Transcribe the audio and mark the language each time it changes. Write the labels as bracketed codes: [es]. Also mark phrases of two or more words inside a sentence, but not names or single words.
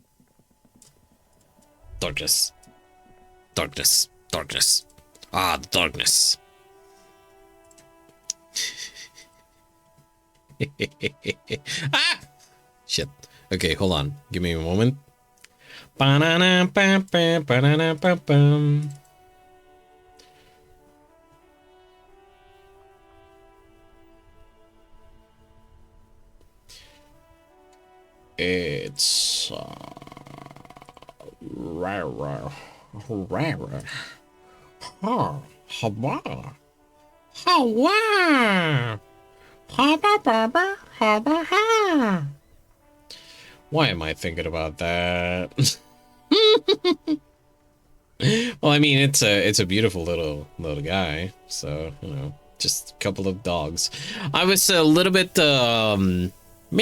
[en] Darkness. Darkness. Darkness. Ah, the darkness. Ah! Shit. Okay, hold on. Give me a moment. Ba-na-na-ba-ba-ba-na-na-ba-bum. It's rare. Oh, haba. Hawa. Haba. Why am I thinking about that? Well, I mean, it's a beautiful little guy, so you know, just a couple of dogs. I was a little bit me?